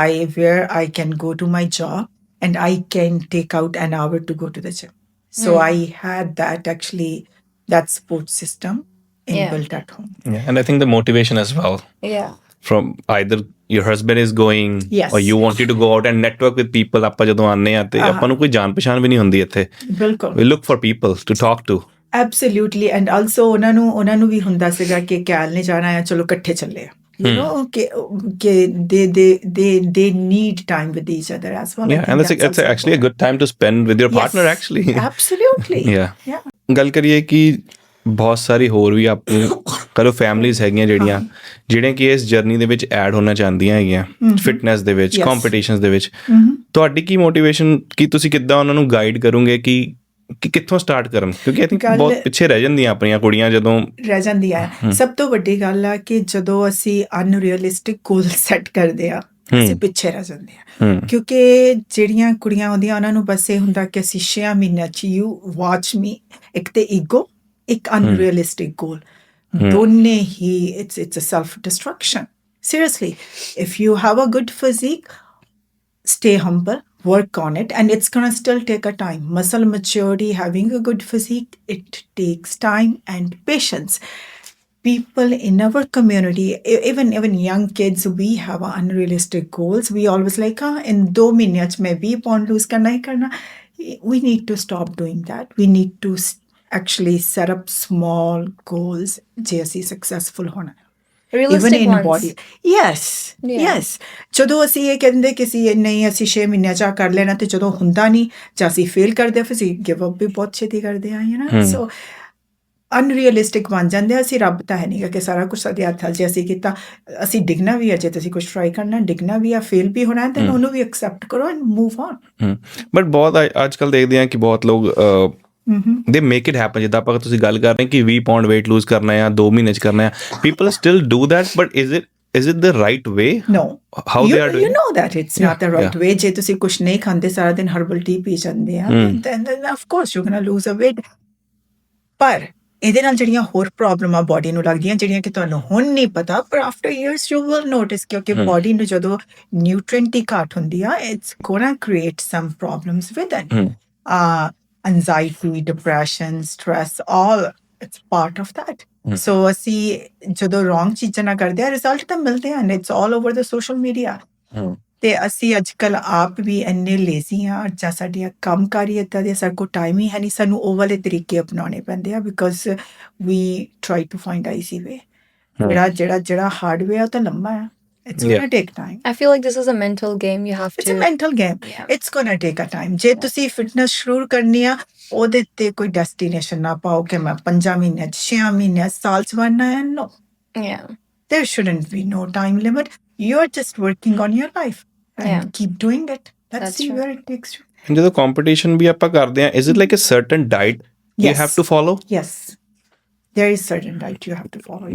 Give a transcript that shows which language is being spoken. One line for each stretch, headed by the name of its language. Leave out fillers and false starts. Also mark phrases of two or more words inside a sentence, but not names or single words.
English: Where I can go to my job and I can take out an hour to go to the gym. So I had that support system inbuilt at home. Yeah, and I think the motivation as well. Yeah. From either your husband is going, Yes. or you wanted to go out and network with people.
Punjabi: ਆਪਾਂ ਜਦੋਂ ਆਨੇ ਆ ਤੇ ਆਪਾਂ ਨੂੰ ਕੋਈ ਜਾਣ ਪਛਾਣ ਵੀ ਨਹੀਂ ਹੁੰਦੀ ਇੱਥੇ. ਬਿਲਕੁਲ.
English: We look for people to talk to. Absolutely. And also
Punjabi: ਉਹਨਾਂ ਨੂੰ ਵੀ ਹੁੰਦਾ ਸੀਗਾ ਕਿ ਕੈਲ ਨੇ ਜਾਣਾ ਹੈ, ਚਲੋ ਇਕੱਠੇ ਚੱਲੇ ਆ.
English: You know, they need time with each other as well. Yeah, and it's actually a good time to spend with your partner actually. Absolutely. Yeah.
Punjabi: ਗੱਲ ਕਰੀਏ ਕਿ ਬਹੁਤ ਸਾਰੀ ਹੋਰ ਵੀ ਆਪਣੇ ਕਰੋ ਫੈਮਲੀਜ਼ ਹੈਗੀਆਂ ਜਿਹੜੀਆਂ ਕਿ ਇਸ ਜਰਨੀ ਦੇ ਵਿੱਚ ਐਡ ਹੋਣਾ ਚਾਹੁੰਦੀਆਂ ਹੈਗੀਆਂ ਫਿਟਨੈਸ ਦੇ ਵਿੱਚ, ਕੰਪੀਟੀਸ਼ਨਸ ਦੇ ਵਿੱਚ. ਤੁਹਾਡੀ ਕੀ ਮੋਟੀਵੇਸ਼ਨ, ਕੀ ਤੁਸੀਂ ਕਿੱਦਾਂ ਉਹਨਾਂ ਨੂੰ ਗਾਈਡ ਕਰੋਗੇ ਕਿ ਕਿ ਕਿੱਥੋਂ ਸਟਾਰਟ ਕਰਨ, ਕਿਉਂਕਿ
English: I think
Punjabi: ਗੱਲ ਬਹੁਤ ਪਿੱਛੇ ਰਹਿ ਜਾਂਦੀਆਂ ਆਪਣੀਆਂ ਕੁੜੀਆਂ ਜਦੋਂ ਰਹਿ ਜਾਂਦੀ ਹੈ। ਸਭ ਤੋਂ ਵੱਡੀ ਗੱਲ ਆ ਕਿ ਜਦੋਂ ਅਸੀਂ
English: unrealistic goal set
Punjabi: ਕਰਦੇ ਆ ਅਸੀਂ ਪਿੱਛੇ ਰਹਿ ਜਾਂਦੇ ਆ, ਕਿਉਂਕਿ ਜਿਹੜੀਆਂ ਕੁੜੀਆਂ ਹੁੰਦੀਆਂ ਉਹਨਾਂ ਨੂੰ ਬਸ ਇਹ ਹੁੰਦਾ ਕਿ ਅਸੀਂ 6 ਮਹੀਨਿਆਂ 'ਚ
English: you watch me,
Punjabi: ਇੱਕ ਤੇ ਈਗੋ, ਇੱਕ
English: unrealistic goal,
Punjabi: ਦੋਨੇ ਹੀ
English: it's a self destruction. Seriously, if you have a good physique, stay humble, work on it, and it's gonna still take a time. Muscle maturity, having a good physique, it takes time and patience. People in our community, even young kids, we have unrealistic goals. We always like, in 2 minutes mein 20 pound lose
Punjabi: ਕਰਨਾ ਹੀ ਕਰਨਾ.
English: We need to stop doing that. We need to actually set up small goals
Punjabi: ਜੇ ਅਸੀਂ ਸਕਸੈਸਫੁਲ ਹੋਣਾ.
English: Even Realistic in ones. body. Yes, Yeah. yes.
Punjabi: ਜਦੋਂ ਅਸੀਂ ਇਹ ਕਹਿੰਦੇ ਕਿ ਅਸੀਂ ਨਹੀਂ ਅਸੀਂ 6 ਮਹੀਨਿਆਂ 'ਚ ਕਰ ਲੈਣਾ, ਤੇ ਜਦੋਂ ਹੁੰਦਾ ਨਹੀਂ ਜਾਂ ਅਸੀਂ ਫੇਲ ਕਰਦੇ ਫਿਰ ਅਸੀਂ
English: give up
Punjabi: ਵੀ ਬਹੁਤ ਛੇਤੀ ਕਰਦੇ ਆ, ਸੋ ਅਨਰੀਅਲਿਸਟਿਕ ਬਣ ਜਾਂਦੇ ਆ। ਅਸੀਂ ਰੱਬ ਤਾਂ ਹੈ ਨਹੀਂ ਕਿ ਸਾਰਾ ਕੁਝ ਸਾਡੇ ਹੱਥ 'ਚ ਜੇ ਅਸੀਂ ਕੀਤਾ, ਅਸੀਂ ਡਿੱਗਣਾ ਵੀ ਹੈ, ਜੇ ਤੁਸੀਂ ਕੁਝ ਟਰਾਈ ਕਰਨਾ ਡਿੱਗਣਾ ਵੀ ਆ, ਫੇਲ ਵੀ ਹੋਣਾ, ਤਾਂ ਉਹਨੂੰ ਵੀ ਐਕਸੈਪਟ ਕਰੋ
English: and move on.
Punjabi: ਬਟ ਬਹੁਤ ਅੱਜ ਕੱਲ੍ਹ ਦੇਖਦੇ ਹਾਂ ਕਿ ਬਹੁਤ ਲੋਕ
English: they make it happen.
Punjabi: ਜਿੱਦਾਂ ਆਪਾਂ ਤੁਸੀਂ ਗੱਲ ਕਰ ਰਹੇ ਕਿ 20 ਪਾਉਂਡ
English: weight lose
Punjabi: ਕਰਨਾ ਆ 2 ਮਹੀਨੇ 'ਚ ਕਰਨਾ ਆ,
English: people still do that, but is it the right way? No. How they are doing? You know that it's not the right way.
Punjabi: ਜੇ ਤੁਸੀਂ ਕੁਝ ਨਹੀਂ ਖਾਂਦੇ, ਸਾਰਾ ਦਿਨ
English: herbal tea
Punjabi: ਪੀ ਜਾਂਦੇ ਆ,
English: then of course you're gonna lose a weight.
Punjabi: ਪਰ ਇਹਦੇ ਨਾਲ ਜਿਹੜੀਆਂ ਹੋਰ ਪ੍ਰੋਬਲਮਾਂ ਬਾਡੀ ਨੂੰ ਲੱਗਦੀਆਂ, ਜਿਹੜੀਆਂ ਕਿ ਤੁਹਾਨੂੰ ਹੁਣ ਨਹੀਂ ਪਤਾ, ਪਰ
English: after years you will notice,
Punjabi: ਕਿਉਂਕਿ ਬਾਡੀ ਨੂੰ ਜਦੋਂ ਨਿਊਟ੍ਰੀਐਂਟ ਦੀ ਘਾਟ ਹੁੰਦੀ ਆ,
English: it's gonna create some problems with it. anxiety, depression, stress, all it's part of that.
Punjabi: So ਅਸੀਂ ਜਦੋਂ wrong ਚੀਜ਼ਾਂ ਨਾ ਕਰਦੇ ਆ, ਰਿਜ਼ਲਟ ਤਾਂ ਮਿਲਦੇ ਹਨ,
English: it's all over the social media.
Punjabi: ਤੇ ਅਸੀਂ ਅੱਜ ਕੱਲ ਆਪ ਵੀ ਇੰਨੇ ਲੇਜ਼ੀ ਆ, ਜਾਂ ਸਾਡੀਆਂ ਕੰਮਕਾਰੀ ਇੱਦਾਂ ਦੇ, ਸਾਡੇ ਕੋਲ ਟਾਈਮ ਹੀ ਹੈ ਨਹੀਂ, ਸਾਨੂੰ ਉਹ ਵਾਲੇ ਤਰੀਕੇ ਅਪਣਾਉਣੇ ਪੈਂਦੇ ਆ,
English: because we try to find easy way.
Punjabi: ਜਿਹੜਾ
English: hard way
Punjabi: ਆ ਉਹ ਤਾਂ ਲੰਮਾ ਆ,
English: it's gonna take time. I feel like this is a mental game. You have It's to. a mental game. Yeah. It's gonna take a time.
Punjabi: ਜੇ ਤੁਸੀਂ ਫਿਟਨੈਸ ਸ਼ੁਰੂ ਕਰਨੀ ਆ, ਉਹਦੇ ਤੇ ਕੋਈ ਡੈਸਟੀਨੇਸ਼ਨ ਨਾ ਪਾਓ ਕਿ ਮੈਂ 5 ਮਹੀਨਿਆਂ 'ਚ 6 ਮਹੀਨਿਆਂ 'ਚ ਸਾਲ 'ਚ ਬਣਨਾ ਹੈ।
English: No, Yeah. there shouldn't be no time limit. You're just working on your life and Yeah. keep doing it. Let's That's see true. where it takes you.
Punjabi: ਜਦੋਂ ਕੰਪੀਟੀਸ਼ਨ ਵੀ ਆਪਾਂ ਕਰਦੇ ਹਾਂ,
English: is it like a certain diet you Yes. have to follow? Yes, there is certain diet you have to follow.